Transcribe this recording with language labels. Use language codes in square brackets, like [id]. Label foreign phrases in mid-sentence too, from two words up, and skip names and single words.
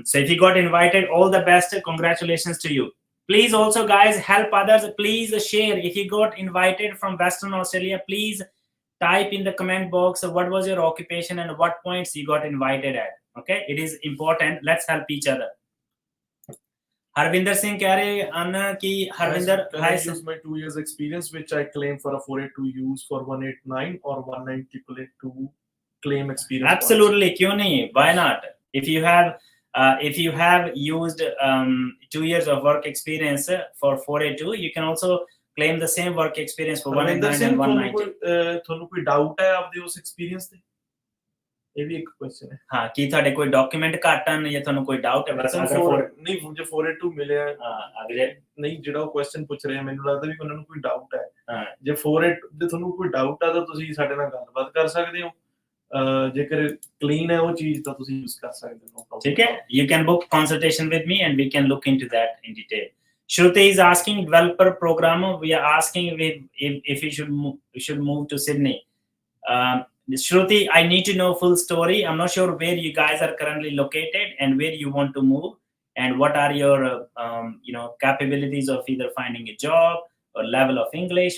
[en] So if you got invited, all the best. Congratulations to you. Please also, guys, help others. Please share. If you got invited from Western Australia, please type in the comment box what was your occupation and what points you got invited at. Okay, it is important. Let's help each other. [hi] Harvinder Singh कह रहे अन्ना कि Harvinder, [en] I use my 2 years experience, which I claim for a 482 use for 189 or 190 882 claim experience? Absolutely, [hi] क्यों नहीं? [en] Why not? If you have used 2 years of work experience for 482, you can also claim the same work experience for 189 and 190. [pa] ਤੁਹਾਨੂੰ ਕੋਈ ਡਾਊਟ ਹੈ ਆਪਦੇ ਉਸ ਐਕਸਪੀਰੀਅੰਸ ਤੇ? ਇਹ ਵੀ ਇੱਕ ਕੁਐਸਚਨ ਹੈ। ਹਾਂ, ਕੀ ਤੁਹਾਡੇ ਕੋਈ ਡਾਕੂਮੈਂਟ ਘੱਟ ਹਨ ਜਾਂ ਤੁਹਾਨੂੰ ਕੋਈ ਡਾਊਟ ਹੈ? ਬਸ ਨਹੀਂ, ਮੁਝੇ 482 ਮਿਲਿਆ। ਅਗਲੇ ਨਹੀਂ, ਜਿਹੜਾ ਉਹ ਕੁਐਸਚਨ ਪੁੱਛ ਰਹੇ ਮੈਨੂੰ ਲੱਗਦਾ ਵੀ ਉਹਨਾਂ ਨੂੰ ਕੋਈ ਡਾਊਟ ਹੈ। ਜੇ 482 ਦੇ ਤੁਹਾਨੂੰ ਕੋਈ ਡਾਊਟ ਆ ਤਾਂ ਤੁਸੀਂ ਸਾਡੇ ਨਾਲ ਗੱਲਬਾਤ ਕਰ ਸਕਦੇ ਹੋ। ਜੇਕਰ ਕਲੀਨ ਹੈ ਉਹ ਚੀਜ਼ ਤਾਂ ਤੁਸੀਂ ਯੂਜ਼ ਕਰ ਸਕਦੇ ਹੋ। ਠੀਕ ਹੈ, [en] you can book consultation with me and we can look into that in detail. Shruti is asking developer programmer. We are asking if we should move to Sydney. Shruti, I need to know full story. I'm not sure where you guys are currently located and where you want to move, and what are your capabilities of either finding a job or level of English.